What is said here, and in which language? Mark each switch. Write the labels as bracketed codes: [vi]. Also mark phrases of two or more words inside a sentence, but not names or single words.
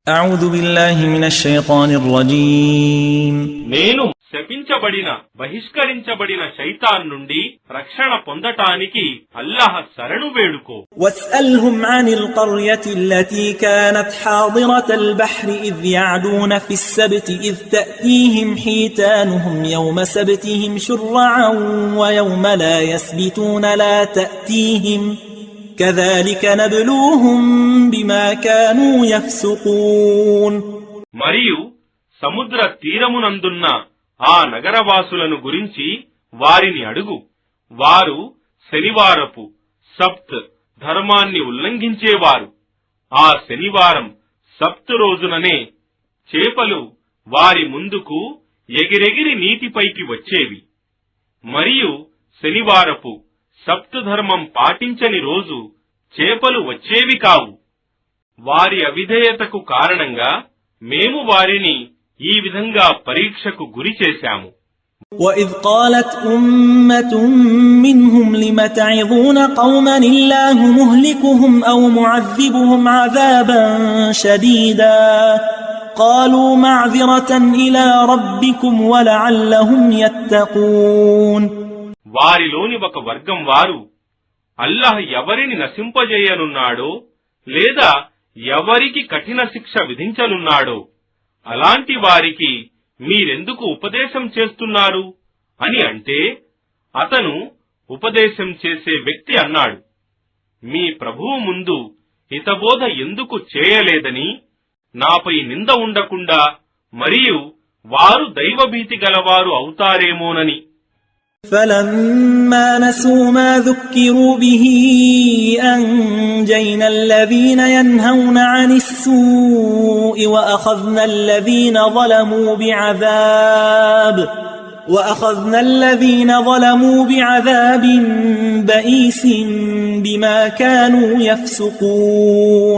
[ar] أعوذ بالله من الشيطان الرجيم [te] నేను శపించబడిన బహిష్కరించబడిన శైతాన్ నుండి రక్షణ పొందటానికి అల్లాహ్ శరణు వేడుకో. [ar] واسألهم عن القرية التي كانت حاضرة البحر إذ يعدون في السبت إذ تأتيهم حيتانهم يوم سبتهم شرعا ويوم لا يسبتون لا تأتيهم كذلك نبلوهم بما كانوا يفسقون. [te] మరియు సముద్ర తీరమునందున్న ఆ నగరవాసులను గురించి వారిని అడుగు. వారు శనివారపు సబ్త్ ధర్మాన్ని ఉల్లంఘించేవారు. ఆ శనివారం సబ్త్ రోజుననే చేపలు వారి ముందుకు ఎగిరెగిరి నీటిపైకి వచ్చేవి. మరియు శనివారపు సబ్త్ ధర్మం పాటించని రోజు చేపలు వచ్చేవి కావు. వారి అవిధేయతకు కారణంగా మేము వారిని ఈ విధంగా పరీక్షకు గురి చేశాము. [ar] وَإِذْ قَالَتْ أُمَّةٌ مِّنْهُمْ لِمَ تَعِظُونَ قَوْمًا اللَّهُ مُهْلِكُهُمْ أَوْ مُعَذِّبُهُمْ عَذَابًا شَدِيدًا قَالُوا مَعْذِرَةً إِلَى رَبِّكُمْ وَلَعَلَّهُمْ يَتَّقُونَ. [te] వారిలోని ఒక వర్గం వారు అల్లాహ్ ఎవరిని నశింపజేయనున్నాడో లేదా ఎవరికి కఠిన శిక్ష విధించనున్నాడో అలాంటి వారికి మీరెందుకు ఉపదేశం చేస్తున్నారు అని అంటే, అతను ఉపదేశం చేసే వ్యక్తి అన్నాడు, మీ ప్రభువు ముందు హితబోధ ఎందుకు చేయలేదని, నాపై నింద ఉండకుండా మరియు వారు దైవభీతి గలవారు అవుతారేమోనని. [ar] فَلَمَّا نَسُوا مَا ذُكِّرُوا بِهِ أَنجَيْنَا الَّذِينَ يَنْهَوْنَ عَنِ السُّوءِ وَأَخَذْنَا الَّذِينَ ظَلَمُوا بِعَذَابٍ بَئِيسٍ بِمَا كَانُوا يَفْسُقُونَ.